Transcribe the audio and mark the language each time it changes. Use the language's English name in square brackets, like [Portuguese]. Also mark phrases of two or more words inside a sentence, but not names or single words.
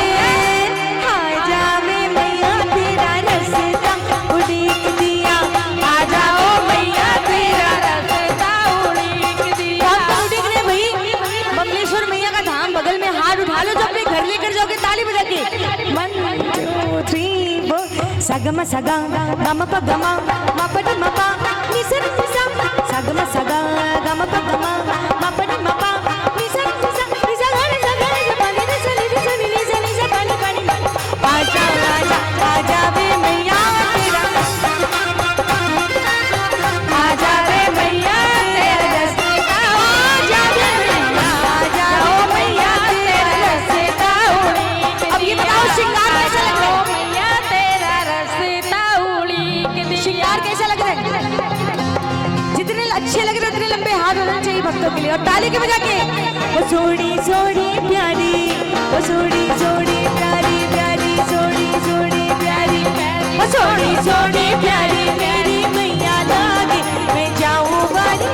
[Hindi] मैया तेरा रसता उड़ेक दिया, आ जाओ मैया तेरा रसता उड़ेक दिया। कौन उड़ेक रहे भाई? बमलेश्वर मैया का धाम बगल में, हाथ उठा लो जो अपने घर लेकर जाओगे ताली बजा के। 1 2 3 4 सगम सगा गम प गमा म प ड म प नि स नि सा सगम सगा गम प गमा म प ड म प नि स नि सा नि सा ग नि सा ग नि सा प नि स नि सा नि सा नि सा प नि प नि आजा आजा आजा वे मैया तेरा, आजा वे मैया तेरा रसता, आजा वे मैया, आजा ओ मैया तेरा रसता उड़ेक। अब ये बताओ श्रृंगार कैसा लग रहा है? मैया तेरा रसता उड़ेक दिया। श्रृंगार कैसा लग रहा है? जितने अच्छे लग रहे उतने लंबे हाथ होना चाहिए भक्तों के लिए, और ताली के बजा के वो सोड़ी सोड़ी प्यारी, वो सोड़ी सोड़ी प्यारी प्यारी, सोड़ी सोड़ी प्यारी प्यारी, वो सोड़ी सोड़ी प्यारी मेरी मैया लागे मैं जाऊं बारी